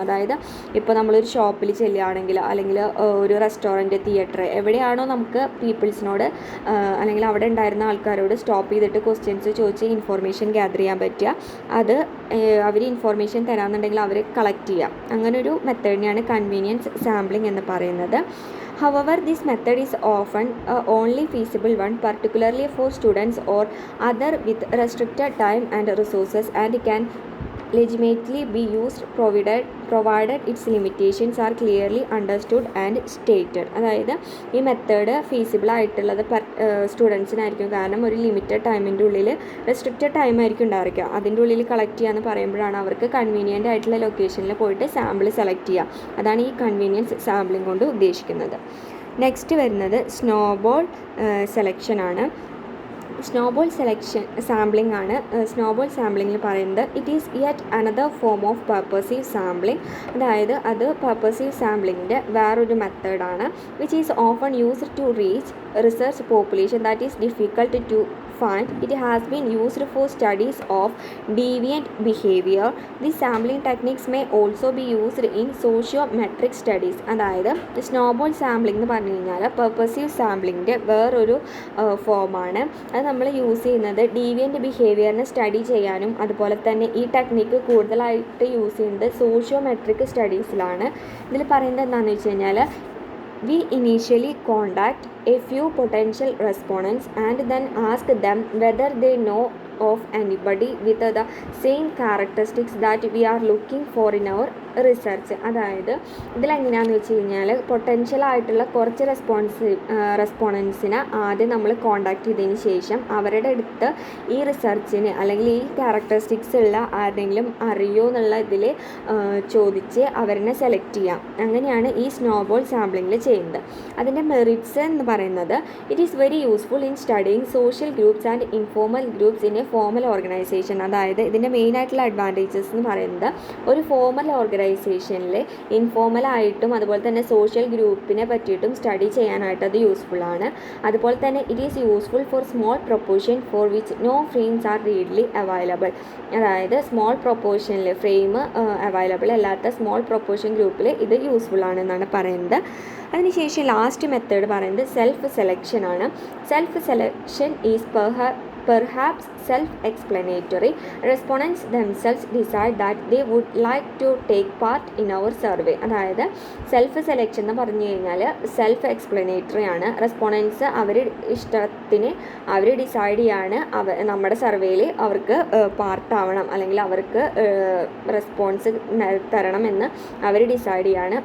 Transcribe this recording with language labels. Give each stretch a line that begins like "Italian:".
Malayalam: അതായത് ഇപ്പോൾ നമ്മളൊരു ഷോപ്പിൽ ചെല്ലുകയാണെങ്കിൽ അല്ലെങ്കിൽ ഒരു റെസ്റ്റോറൻറ്റ്, തിയേറ്റർ, എവിടെയാണോ നമുക്ക് പീപ്പിൾസിനോട് അല്ലെങ്കിൽ അവിടെ ഉണ്ടായിരുന്ന ആൾക്കാരോട് സ്റ്റോപ്പ് ചെയ്തിട്ട് ക്വസ്റ്റ്യൻസ് ചോദിച്ച് ഇൻഫോർമേഷൻ ഗ്യാദർ ചെയ്യാൻ പറ്റുക, അത് അവർ ഇൻഫോർമേഷൻ തരാമെന്നുണ്ടെങ്കിൽ അവർ കളക്ട് ചെയ്യാം. അങ്ങനൊരു മെത്തേഡിനെയാണ് കൺവീനിയൻസ് സാമ്പിളിംഗ് എന്ന് പറയുന്നത്.
English: However, this method is often only feasible one, particularly for students or other with restricted time and resources, and can legitimately be used provided its limitations are clearly understood and stated.
Malayalam: അതായത് ഈ method feasible ആയിട്ടുള്ളത് സ്റ്റുഡൻസിനായിരിക്കും. കാരണം ഒരു limited ടൈമിൻ്റെ ഉള്ളിൽ restricted time ആയിരിക്കും ഉണ്ടായിരിക്കുക. അതിൻ്റെ ഉള്ളിൽ കളക്ട് ചെയ്യാമെന്ന് പറയുമ്പോഴാണ് അവർക്ക് കൺവീനിയൻ്റ് ആയിട്ടുള്ള ലൊക്കേഷനിൽ പോയിട്ട് സാമ്പിൾ സെലക്ട് ചെയ്യുക. അതാണ് ഈ കൺവീനിയൻസ് സാമ്പിളിംഗ് കൊണ്ട് ഉദ്ദേശിക്കുന്നത്. നെക്സ്റ്റ് വരുന്നത് സ്നോബോൾ സെലക്ഷനാണ്. സ്നോബോൾ സാമ്പിളിംഗ് ആണ്. സ്നോബോൾ സാമ്പിളിങ്ങിൽ പറയുന്നത്
English: It is yet another form of purposive sampling.
Malayalam: അതായത് അത് പർപ്പസീവ് സാമ്പിളിങ്ങിൻ്റെ വേറൊരു മെത്തേഡാണ്.
English: Which is often used to reach research population that is difficult to find. It has been used for studies of deviant behavior. These sampling techniques may also be used in sociometric studies.
Malayalam: അതായത് snowball sampling എന്ന് പറഞ്ഞു കഴിഞ്ഞാൽ purposive സാമ്പിളിങ്ങിൻ്റെ വേറൊരു ഫോമാണ്. അത് നമ്മൾ use ചെയ്യുന്നത് deviant ബിഹേവിയറിനെ study ചെയ്യാനും അതുപോലെ തന്നെ ഈ ടെക്നിക്ക് കൂടുതലായിട്ട് യൂസ് ചെയ്യുന്നത് സോഷ്യോമെട്രിക് സ്റ്റഡീസിലാണ്. ഇതിൽ പറയുന്നത് എന്താണെന്ന് വെച്ച് കഴിഞ്ഞാൽ
English: we initially contact a few potential respondents and then ask them whether they know of anybody with the same characteristics that we are looking for in our research.
Malayalam: അതായത് ഇതിലെങ്ങനെയാണെന്ന് വെച്ച് കഴിഞ്ഞാൽ പൊട്ടൻഷ്യൽ ആയിട്ടുള്ള കുറച്ച് റെസ്പോണ്ടൻസിനെ ആദ്യം നമ്മൾ കോണ്ടാക്ട് ചെയ്തതിന് ശേഷം അവരുടെ അടുത്ത് ഈ റിസർച്ചിന് അല്ലെങ്കിൽ ഈ ക്യാരക്ടറിസ്റ്റിക്സ് ഉള്ള ആരെങ്കിലും അറിയോ എന്നുള്ള ഇതിൽ ചോദിച്ച് അവരെ സെലക്ട് ചെയ്യാം. അങ്ങനെയാണ് ഈ സ്നോബോൾ സാമ്പിളിങ്ങിൽ ചെയ്യുന്നത്. അതിൻ്റെ മെറിറ്റ്സ് എന്ന് പറയുന്നത്
English: It is very useful in studying social groups and informal groups in a formal organization.
Malayalam: അതായത് ഇതിൻ്റെ മെയിനായിട്ടുള്ള അഡ്വാൻറ്റേജസ് എന്ന് പറയുന്നത് ഒരു ഫോർമൽ ഓർഗനൈസേഷനിൽ ഇൻഫോർമലായിട്ടും അതുപോലെ തന്നെ സോഷ്യൽ ഗ്രൂപ്പിനെ പറ്റിയിട്ടും സ്റ്റഡി ചെയ്യാനായിട്ട് അത് യൂസ്ഫുൾ ആണ്. അതുപോലെ തന്നെ
English: It is useful for small proportion for which no frames are readily available.
Malayalam: അതായത് സ്മോൾ പ്രൊപ്പോർഷനിൽ ഫ്രെയിം അവൈലബിൾ അല്ലാത്ത സ്മോൾ പ്രൊപ്പോർഷൻ ഗ്രൂപ്പിൽ ഇത് യൂസ്ഫുൾ ആണെന്നാണ് പറയുന്നത്. അതിനുശേഷം ലാസ്റ്റ് മെത്തേഡ് പറയുന്നത് സെൽഫ് സെലക്ഷൻ ആണ്.
English: Self selection is perhaps self-explanatory. Respondents themselves decide that they would like to take part in our survey.
Malayalam: അതായത് സെൽഫ് സെലക്ഷൻ എന്ന് പറഞ്ഞു കഴിഞ്ഞാൽ സെൽഫ് എക്സ്പ്ലനേറ്ററി ആണ്. റെസ്പോണ്ടൻസ് അവർ ഇഷ്ടത്തിന് അവർ ഡിസൈഡ് ചെയ്യാണ് നമ്മുടെ സർവേയിൽ അവർക്ക് പാർട്ടാവണം അല്ലെങ്കിൽ അവർക്ക് റെസ്പോൺസ് തരണം എന്ന് അവർ ഡിസൈഡ് ചെയ്യാണ്.